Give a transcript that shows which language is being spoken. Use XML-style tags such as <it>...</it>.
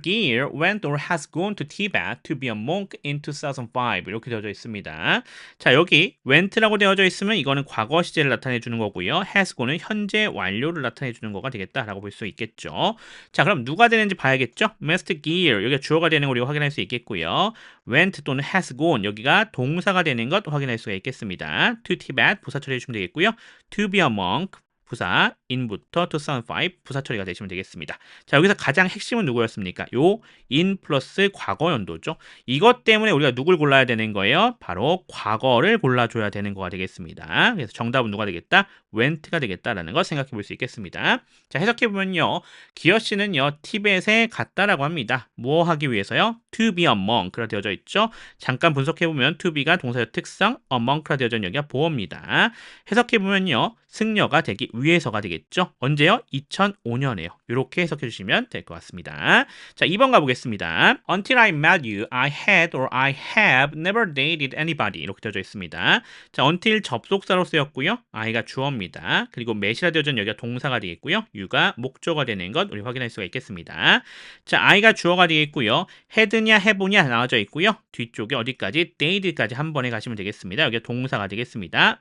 <en>Gear went or has gone to Tibet to be a monk in 2005.</en> <ko>이렇게 되어져 있습니다. 자, 여기 went라고 되어져 있으면 이거는 과거 시제를 나타내 주는 거고요. has gone은 현재 완료를 나타내 주는 거가 되겠다라고 볼 수 있겠죠. 자, 그럼 누가 되는지 봐야겠죠?</ko> <en>Mr.</en> <ko>Gear, 여기가 주어가 되는 거 우리가 확인할 수 있겠고요. went 또는 has gone, 여기가 동사가 되는 것 확인할 수가 있겠습니다.</ko> <en>to Tibet,</en> <ko>부사 처리해 주시면 되겠고요.</ko> <en>to be a monk,</en> <ko>부사 in부터 2005 부사 처리가 되시면 되겠습니다. 자, 여기서 가장 핵심은 누구였습니까? 요 in 플러스 과거 연도죠. 이것 때문에 우리가 누굴 골라야 되는 거예요? 바로 과거를 골라줘야 되는 거가 되겠습니다. 그래서 정답은 누가 되겠다? went가 되겠다라는 거 생각해 볼 수 있겠습니다. 자, 해석해 보면요, 기어 씨는요 티벳에 갔다라고 합니다. 뭐 하기 위해서요?</ko> <en>to be a monk</en> <ko>라 되어져 있죠. 잠깐 분석해 보면 to be가 동사의 특성,</ko> <en>a monk</en> <ko>라 되어져 있는 여기가 보어입니다. 해석해 보면요, 승려가 되기 위해서가 되겠죠. 언제요? 2005년에요. 이렇게 해석해 주시면 될 것 같습니다. 자, 2번 가보겠습니다.</ko> <en>Until I met you, I had or I have never dated anybody.</en> <ko>이렇게 되어져 있습니다. 자, until 접속사로 쓰였고요. I가 주어입니다. 그리고 met이라 되어져 있는 여기가 동사가 되겠고요. you가 목적어가 되는 것 우리 확인할 수가 있겠습니다. 자, I가 주어가 되겠고요. had냐 have냐 나와져 있고요. 뒤쪽에 어디까지? date까지 한 번에 가시면 되겠습니다. 여기가 동사가 되겠습니다.</ko>